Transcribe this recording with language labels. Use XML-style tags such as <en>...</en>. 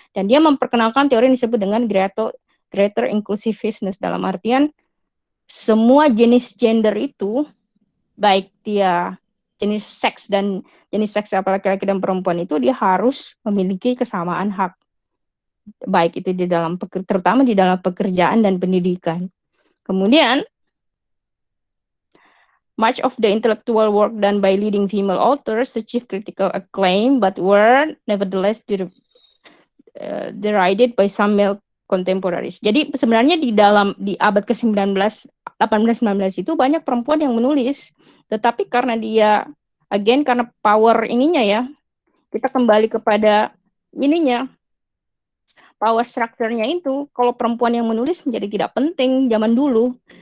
<id>Dan dia memperkenalkan teori yang disebut dengan greater inclusiveness, dalam artian semua jenis gender itu, baik dia jenis seks apa laki-laki dan perempuan itu, dia harus memiliki kesamaan hak, baik itu terutama di dalam pekerjaan dan pendidikan. Kemudian</id> <en>much of the intellectual work done by leading female authors achieved critical acclaim, but were nevertheless derided by some male contemporaries.</en> <id>Jadi sebenarnya di abad ke-19, 18, 19 itu banyak perempuan yang menulis, tetapi karena karena power ininya ya, kita kembali kepada ininya, power structure-nya itu, kalau perempuan yang menulis menjadi tidak penting zaman dulu.</id>